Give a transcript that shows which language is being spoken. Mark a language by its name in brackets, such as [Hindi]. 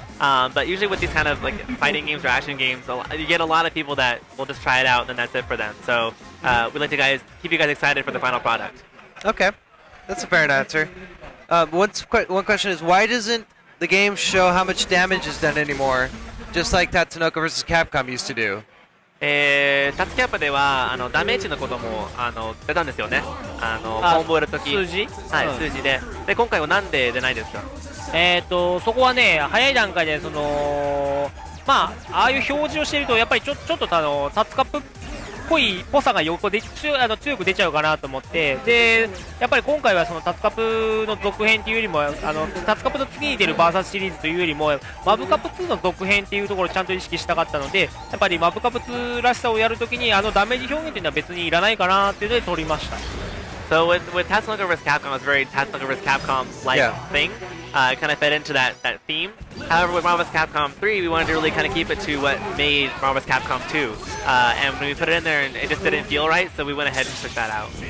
[English] But usually with these kind of like fighting games or action games, you get a lot of people that will just try it out and then that's it for them. So we'd like to keep you guys excited for the final product. Okay, that's a fair answer. One question is, why doesn't the game show how much damage is done anymore, just like Tatsunoko vs. Capcom used to do? [Japanese] タツキャップではダメージのことも出たんですよね。コンボやるとき。数字？はい、数字で。で今回はなんで出ないですか？そこはね、早い段階でああいう表示をしているとやっぱりちょっとタツカップっぽさが強く出ちゃうかなと思って、でやっぱり今回はそのタツカップの続編っていうよりもタツカップの次に出るバーサスシリーズというよりもマブカップ2の続編っていうところをちゃんと意識したかったので、やっぱりマブカップ2らしさをやるときにダメージ表現っていうのは別にいらないかなっていうので取りました。 [English] So with Tatsunoko vs. Capcom, it's very Tatsunoko vs. Capcom-like thing. It kind of fed into that theme. However, with Marvel vs. Capcom 3, we wanted to really kind of keep it to what made Marvel vs. Capcom 2. And when we put it in there, it just didn't feel right, so we went ahead and took that out.